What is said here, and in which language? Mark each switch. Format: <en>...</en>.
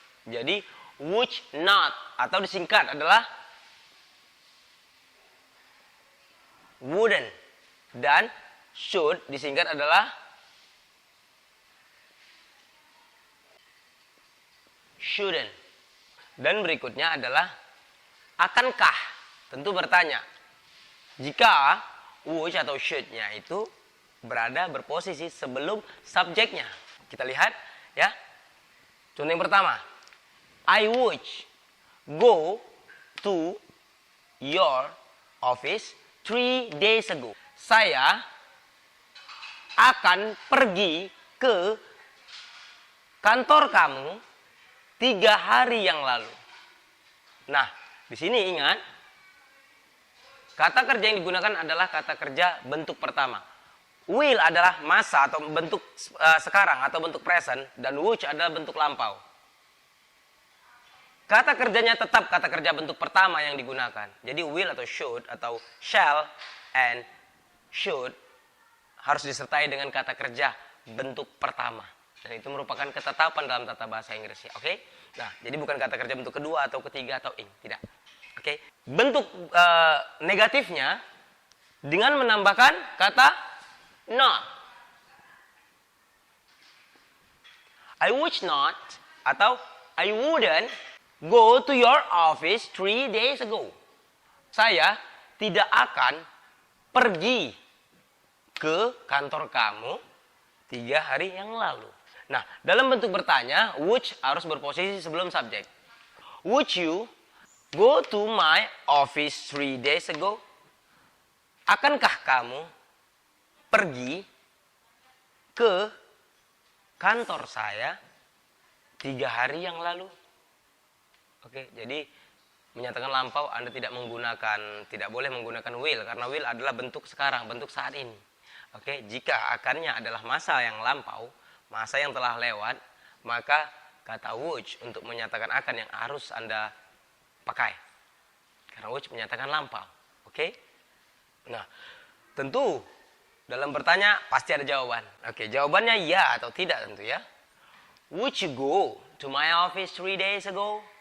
<id>Jadi would not atau disingkat adalah wouldn't, dan should disingkat adalah shouldn't. Dan berikutnya adalah akankah. Tentu bertanya. Jika would atau should-nya itu berposisi sebelum subjeknya. Kita lihat ya. Contoh yang pertama.</id> <en>I would go to your office 3 days ago.</en> <id>Saya akan pergi ke kantor kamu 3 hari yang lalu. Nah, di sini ingat, kata kerja yang digunakan adalah kata kerja bentuk pertama. Will adalah masa atau bentuk sekarang atau bentuk present, dan would adalah bentuk lampau. Kata kerjanya tetap kata kerja bentuk pertama yang digunakan. Jadi will atau should atau shall and should harus disertai dengan kata kerja bentuk pertama. Dan itu merupakan ketetapan dalam tata bahasa Inggrisnya. Oke? Nah, jadi bukan kata kerja bentuk kedua atau ketiga atau ing. Tidak. Oke? Bentuk negatifnya dengan menambahkan kata not.</id> <en>I would not atau I wouldn't go to your office 3 days ago.</en> <id>Saya tidak akan pergi ke kantor kamu 3 hari yang lalu. Nah, dalam bentuk bertanya, would harus berposisi sebelum subjek.</id> <en>Would you go to my office 3 days ago?</en> <id>Akankah kamu pergi ke kantor saya 3 hari yang lalu? Oke, jadi menyatakan lampau Anda tidak boleh menggunakan will, karena will adalah bentuk sekarang, bentuk saat ini. Oke, jika akannya adalah masa yang lampau, masa yang telah lewat, maka kata would untuk menyatakan akan yang harus Anda pakai. Karena would menyatakan lampau. Oke? Nah, tentu dalam bertanya pasti ada jawaban. Oke, jawabannya ya atau tidak tentu ya.</id> <en>Would you go to my office 3 days ago?</en>